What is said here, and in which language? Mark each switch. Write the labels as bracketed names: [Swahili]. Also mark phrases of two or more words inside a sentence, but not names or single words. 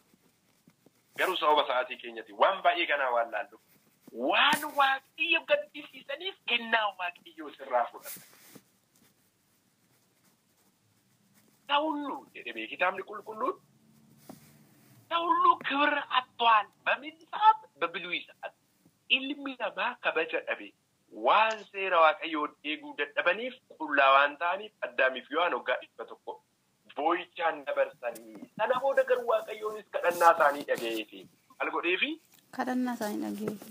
[Oromo] Garuu sababa sa'aatii keenyatti waan baay'ee kanaa waan laallu. Waan waaqayyo gaddisiisaniif kennaa waaqayyoo sirraa fudhatan. Saa'ullu jedhamee kitaabni qulqulluun Saa'ullu [Amharic] ክብር አጥቷል በምን ሰዓት? በብሉይ ሰዓት [Oromo] ilmi namaa kabaja dhabe waan seera waaqayyoon eeguu dadhabaniif qullaa waan ta'aniif Addaamiif Hewaan waggaa 100 boo'ichaan dabarsanii sana booda garuu waaqayyoonis kadhannaa isaanii dhaga'eefi maal godheefi kadhannaa isaanii